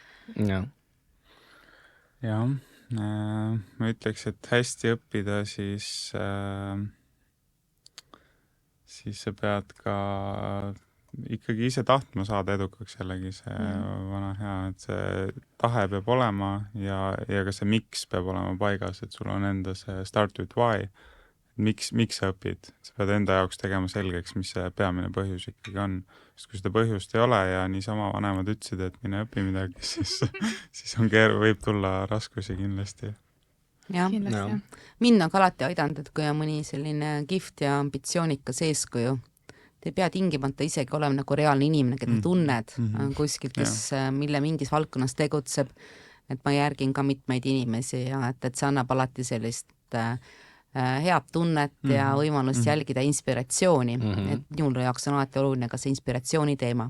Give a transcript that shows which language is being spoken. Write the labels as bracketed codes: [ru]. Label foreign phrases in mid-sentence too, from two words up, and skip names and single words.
[et] Jah, ma ütleks, et hästi õppida, siis sa pead ka ikkagi ise tahtma saada edukaks jällegi see vana hea, et see tahe peab olema ja ka see miks peab olema paigas, et sul on enda see [en] start with why, [et] miks sa õpid, sa pead enda jaoks tegema selgeks, mis see peamine põhjus ikkagi on, sest kui seda põhjust ei ole ja niisama vanemad ütlesid, et mine õpi midagi, siis on võib tulla raskusi kindlasti. Jah. Mind on ka alati aidanud, et kui on mõni selline kihvt ja ambitsioonikas eeskuju, te ei pea tingimata isegi olema nagu reaalne inimene, keda tunned kuskil, kes mille mingis valdkonnas tegutseb, et ma järgin ka mitmeid inimesi ja et see annab alati sellist head tunnet ja võimalust jälgida inspiratsiooni, et minule jaoks on alati oluline ka see inspiratsiooni teema.